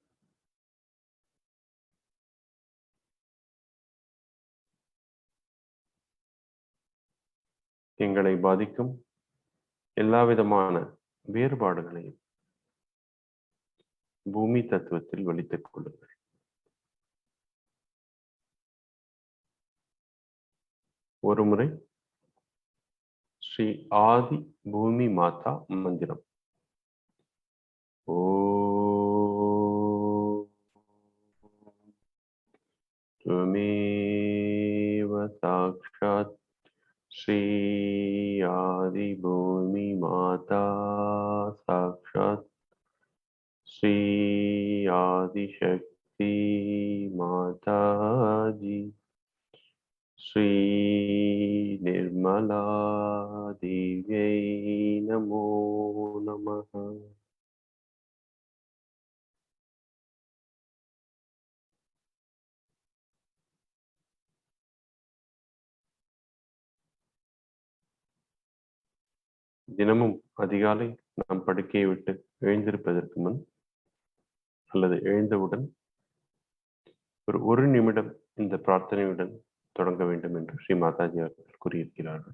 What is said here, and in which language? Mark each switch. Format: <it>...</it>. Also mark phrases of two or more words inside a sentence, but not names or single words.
<ta>எங்களை பாதிக்கும் எல்லா விதமான வேறுபாடுகளையும் பூமி தத்துவத்தில் வலித்துக் கொள்ளுங்கள். ஒரு முறை ஸ்ரீ ஆதி பூமி மாதா மந்திரம்.</ta> <sa>त्वमेव साक्षात् श्री आदि भूमि माता साक्षात् श्री आदिशक्ति माता जी श्री निर्मला देव्यै नमो नमः.</sa> <ta>தினமும் அதிகாலை நாம் படுக்கையை விட்டு எழுந்திருப்பதற்கு முன் அல்லது எழுந்தவுடன் ஒரு நிமிடம் இந்த பிரார்த்தனையுடன் தொடங்க வேண்டும் என்று ஸ்ரீ மாதாஜி அவர்கள் கூறியிருக்கிறார்கள்.</ta>